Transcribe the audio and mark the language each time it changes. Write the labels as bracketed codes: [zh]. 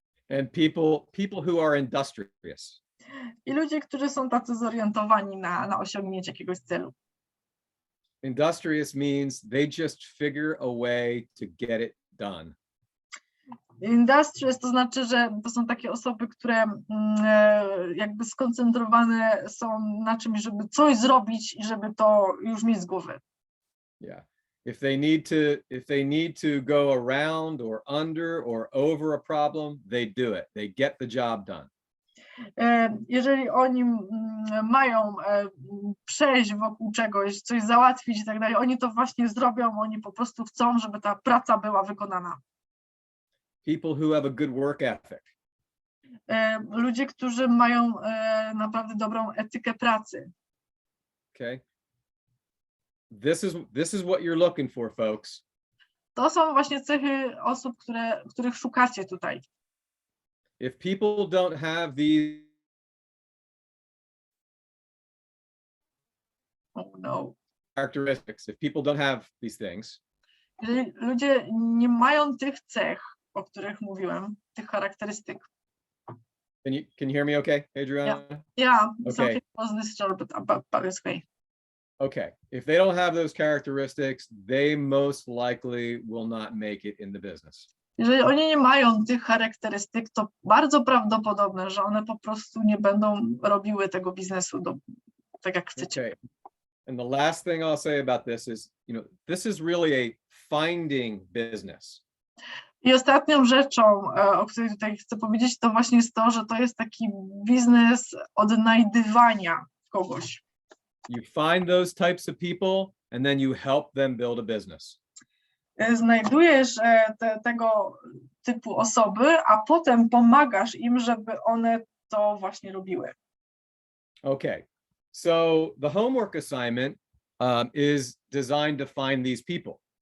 [en] And people who are industrious. [pl] I ludzie, którzy są tacy zorientowani na osiągnięcie jakiegoś celu. [en] Industrious means they just figure a way to get it done. [pl] Industrious to znaczy, że to są takie osoby, które jakby skoncentrowane są na czymś, żeby coś zrobić i żeby to już mieć z głowy. [en] Yeah. If they need to go around or under or over a problem, they do it. They get the job done. [pl] Jeżeli oni mają przejść wokół czegoś, coś załatwić i tak dalej, oni to właśnie zrobią, oni po prostu chcą, żeby ta praca była wykonana. [en] People who have a good work ethic. [pl] Ludzie, którzy mają naprawdę dobrą etykę pracy. [en] Okay. This is what you're looking for, folks. [pl] To są właśnie cechy osób, których szukacie tutaj. [en] If people don't have these, oh no, characteristics, if people don't have these things, [pl] jeżeli ludzie nie mają tych cech, o których mówiłem, tych charakterystyk. [en] can you hear me okay, Adriana? Yeah, Okay. something was disturbed about this way. Okay. If they don't have those characteristics, they most likely will not make it in the business. [pl] Jeżeli oni nie mają tych charakterystyk, to bardzo prawdopodobne, że one po prostu nie będą robiły tego biznesu tak, jak chcecie. [en] Okay. And the last thing I'll say about this is, this is really a finding business. [pl] I ostatnią rzeczą, o której tutaj chcę powiedzieć, to właśnie jest to, że to jest taki biznes odnajdywania kogoś. [en] You find those types of people and then you help them build a business. [pl] Znajdujesz tego typu osoby, a potem pomagasz im, żeby one to właśnie robiły. [en] Okay, so the homework assignment is designed to find these people.